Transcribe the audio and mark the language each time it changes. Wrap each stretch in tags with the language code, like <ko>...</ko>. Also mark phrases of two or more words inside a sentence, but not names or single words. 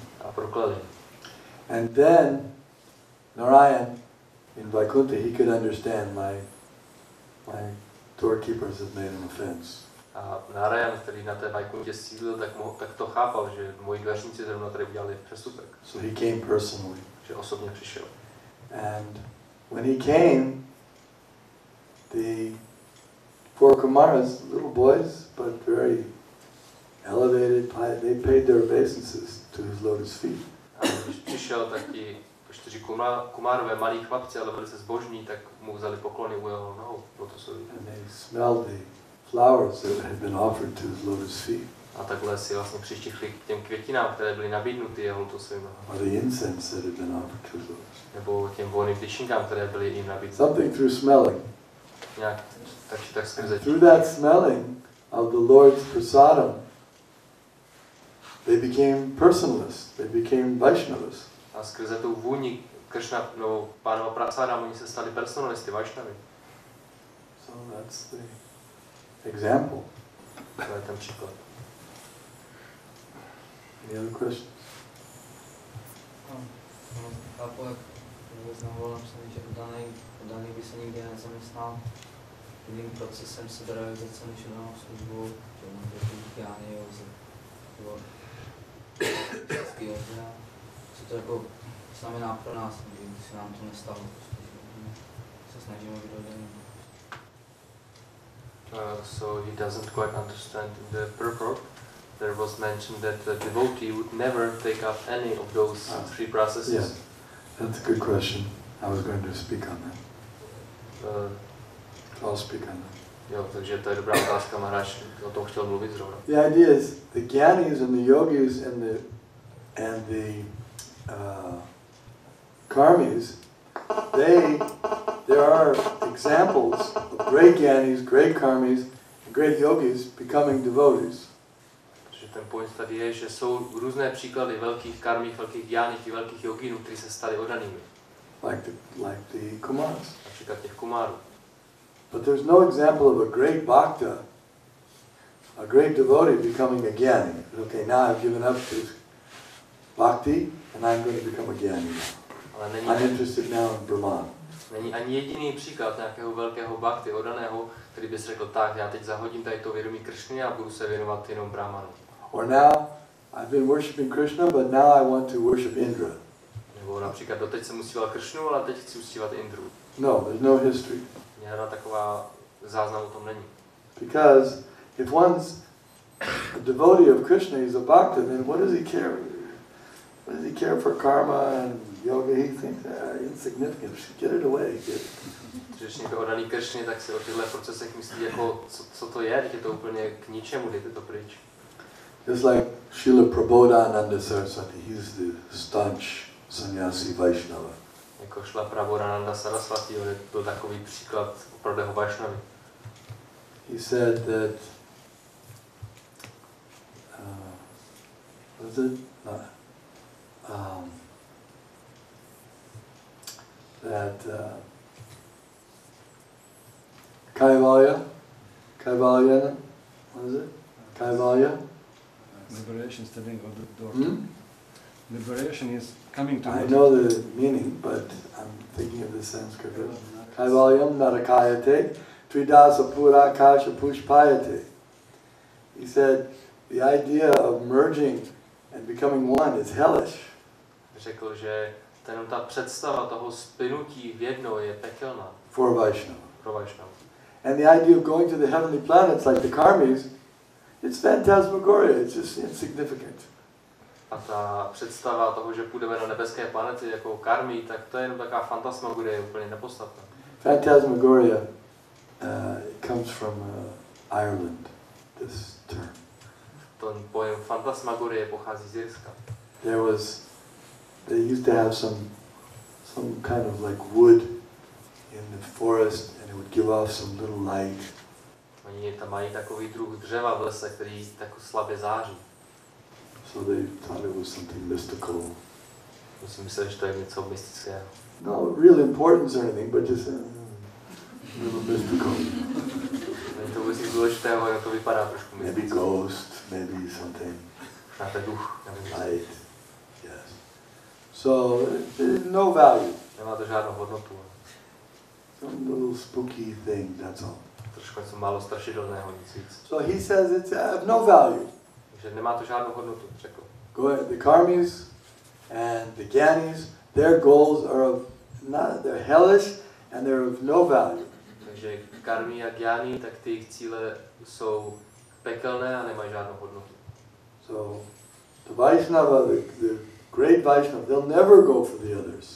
<cs>A prokladli.</cs> <en>And then Narayan in Vaikuntha, he could understand my doorkeepers had made an offense.</en> <cs>A Narayan, který na té Vaikuntě sídlil, tak to chápal, že moji dveřníci zrovna tady udělali přestupek.</cs> <en>So he came personally.</en> <cs>Že osobně přišel.</cs> <en>And when he came, the four Kumaras, little boys, but very elevated, they paid their obeisances to his lotus feet.</en> <cs>A když přišel, tak ti 4 Kumárové, malí chlapci, ale velice zbožní, tak mu vzali poklony u jeho nohou lotusových.</cs> <en>And they smelled the flowers that had been offered to his lotus feet.</en> <cs>A takhle si vlastně přištichli k těm květinám, které byly nabídnuty jeho lotusovým nohám.</cs> <en>Or the incense that had been offered to his lotus.</en> <cs>Nebo těm volným tyčinkám, které byly jim nabídnuty.</cs> <en>Something through smelling.</en> <cs>Nějak tak skrze.</cs> <en>Through that smelling of the Lord's prasadam, they became personalists. They became Vaishnavas.</en> <cs>A skrze tu vůni Kršna, nebo Pánova prasadam, oni se stali personalisty, Vaishnavy.</cs> <en>So that's the example.</en> <cs>To je ten příklad.</cs> <en>Any other questions?</en> <cs>Chápu, jak vyznával napsaný, že daný by se nikdy nezaměstnal jiným procesem seberealizace než jenom službou, že on to je Jány, nebo co to jako znamená pro nás, když se nám to nestalo, se snažíme být oddaný.</cs> <en>So he doesn't quite understand the purport. There was mentioned that the devotee would never take up any of those 3 processes. Yeah, that's a good question. I was going to speak on that. I'll speak on that.</en> <cs>Jo, takže to je dobrá otázka, Maharaj o tom chtěl mluvit zrovna.</cs> <en>The idea is the Gyanis and the Yogis and the Karmis, there are examples of great Gyanis, great Karmis, and great Yogis becoming devotees.</en> <cs>Ten point tady je, že jsou různé příklady velkých karmích, velkých gyáních i velkých joginů, kteří se stali oddanými.</cs> <en>Like the Kumars.</en> <cs>Například těch Kumárů.</cs> <en>But there's no example of a great bhakta, a great devotee becoming a gyani. Okay, now I've given up to bhakti and I'm going to become a gyani now. I'm interested now in Brahman.</en> <cs>Není ani jediný příklad nějakého velkého bhakty oddaného, který bys řekl tak, já teď zahodím tady to vědomí Kršny a budu se věnovat jenom Brahmanu.</cs> <en>Or now, I've been worshipping Krishna, but now I want to worship Indra.</en> <cs>Nebo například doteď jsem uctíval Kršnu, ale teď chci uctívat Indru.</cs> <en>No, there's no history.</en> <cs>Žádná taková záznam o tom není.</cs> <en>Because if one's a devotee of Krishna, he's a bhakta, then what does he care? What does he care for karma and yoga? He thinks, insignificant, get it away.</en> <cs>Když někdo oddaný Kršně, tak si o těchto procesech myslí, jako, co to je, teď je to úplně k ničemu, dejte to pryč.</cs> <en>Just like Srila Prabodhananda Saraswati, he's the staunch sannyasi Vaishnava.</en> <cs>Jako šla Prabodhananda Saraswati, on byl takový příklad opravdu Vaishnavy.</cs> <en>He said that what is it? Kaivalya, what is it? Kaivalya? Liberation standing on the door. Liberation is coming to I know the meaning, but I'm thinking of the Sanskrit.</en> <sa>Kaivalyam narakayate, tridasa purakasha pushpayate.</sa> <en>He said, the idea of merging and becoming one is hellish.</en> <cs>Řekl, že ta představa toho splynutí v jedno je pekelná.</cs> <en>For Vaishnava.</en> <cs>Pro Vaishnava.</cs> <en>And the idea of going to the heavenly planets like the karmis, it's phantasmagoria, it's just insignificant.</en> <cs>A ta představa toho, že půjdeme na nebeské planety jako karmy, tak to je jenom taková fantasmagorie, je úplně nepodstatná.</cs> <en>Phantasmagoria comes from Ireland, this term.</en> <cs>Ten pojem fantasmagorie pochází z Irska.</cs> <en>They used to have some kind of like wood in the forest, and it would give off some little light. Oni tam mají takový druh dřeva v lese, který tak slabě září. So they thought it was something mystical.</en> <cs>Musím myslet, že to je něco mystického.</cs> <en>No real importance or anything, but just a little mystical.</en> <cs>Není to vůbec nic důležitého, ale to vypadá trošku</cs> <en>Maybe</en> <cs>mysticky.</cs> <en>ghost, maybe something.</en> <cs>Možná to je duch, nevím.</cs> <en>Light, yes. So no value.</en> <cs>Nemá to žádnou hodnotu.</cs> <en>Some little spooky thing, that's all.</en> <cs>Trošku něco málo strašidelného, nic víc.</cs> <en>So he says it's of no value.</en> <cs>Takže nemá to žádnou hodnotu, řekl.</cs> <en>The karmis and the gyanis, their goals are they're hellish and they're of no value.</en> <cs>Takže karmy a gyány, tak ty jejich cíle jsou pekelné a nemají žádnou hodnotu.</cs> <en>So the Vaishnava, the great Vaishnava, they'll never go for the others.</en>